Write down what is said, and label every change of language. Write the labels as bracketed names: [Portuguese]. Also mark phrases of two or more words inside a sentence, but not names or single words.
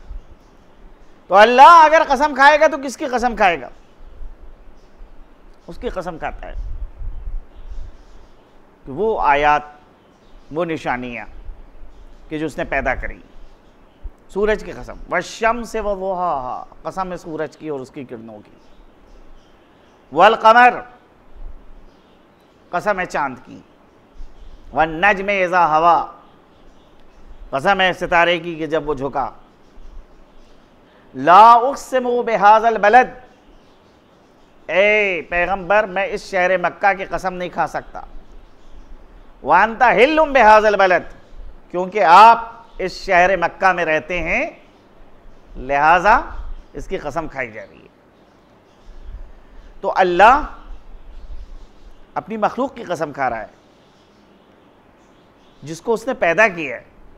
[Hindi] तो अल्लाह अगर कसम खाएगा तो किसकी कसम खाएगा? उसकी कसम खाता है कि वो आयात, वो निशानियाँ कि जो उसने पैदा करी। सूरज की कसम, [Arabic] والشمس وضحاها, [Hindi] कसम है सूरज की और उसकी किरणों की। [Arabic] والقمر, [Hindi] कसम है चांद की। [Arabic] والنجم إذا هوى, [Hindi] कसम है सितारे की कि जब वो झुका। [Arabic] لا أقسم بهذا البلد, [Hindi] ए पैगंबर मैं इस शहर मक्का की कसम नहीं खा सकता। [Arabic] وأنت حل بهذا البلد, [Hindi] क्योंकि आप इस शहर मक्का में रहते हैं, लिहाजा इसकी कसम खाई जा रही है। तो अल्लाह अपनी मखलूक की कसम खा रहा है जिसको उसने पैदा किया है।